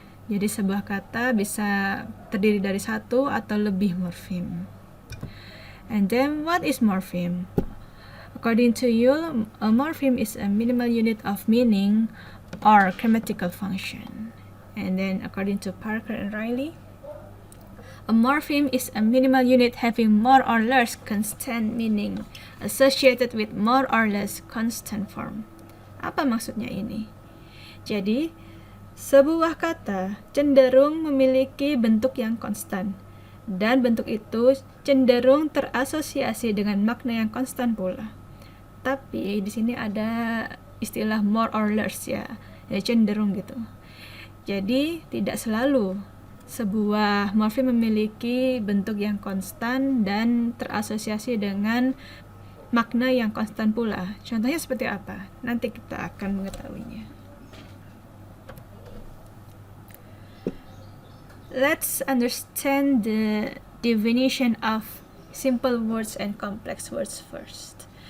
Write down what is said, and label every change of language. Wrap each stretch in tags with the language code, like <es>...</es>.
<id>Jadi sebuah kata bisa terdiri dari satu atau lebih morfem.</id> <en>And then what is morpheme? According to you, a morpheme is a minimal unit of meaning or grammatical function. And then according to Parker and Riley, a morpheme is a minimal unit having more or less constant meaning associated with more or less constant form.</en> <id>Apa maksudnya ini? Jadi, sebuah kata cenderung memiliki bentuk yang konstan. Dan bentuk itu cenderung terasosiasi dengan makna yang konstan pula. Tapi di sini ada istilah</id> <en>more or less</en> <id>ya cenderung gitu. Jadi tidak selalu sebuah morfem memiliki bentuk yang konstan dan terasosiasi dengan makna yang konstan pula. Contohnya seperti apa? Nanti kita akan mengetahuinya.</id> <en>Let's understand the definition of simple words and complex words first.</en>